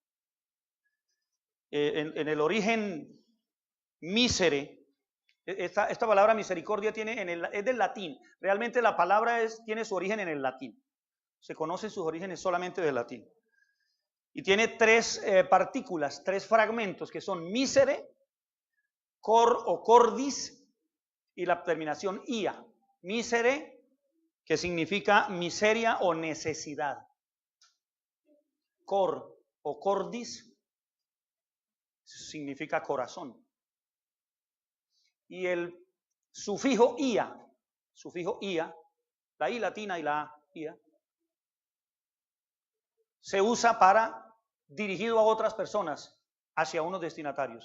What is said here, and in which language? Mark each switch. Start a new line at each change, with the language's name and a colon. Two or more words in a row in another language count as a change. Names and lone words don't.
Spanish: En el origen misere, esta palabra misericordia es del latín, realmente la palabra tiene su origen en el latín, se conocen sus orígenes solamente del latín, y tiene 3 partículas, 3 fragmentos que son misere, cor o cordis y la terminación ia. Misere, que significa miseria o necesidad, cor o cordis significa corazón. Y el sufijo ia, la i latina y la ia, se usa para dirigido a otras personas, hacia unos destinatarios.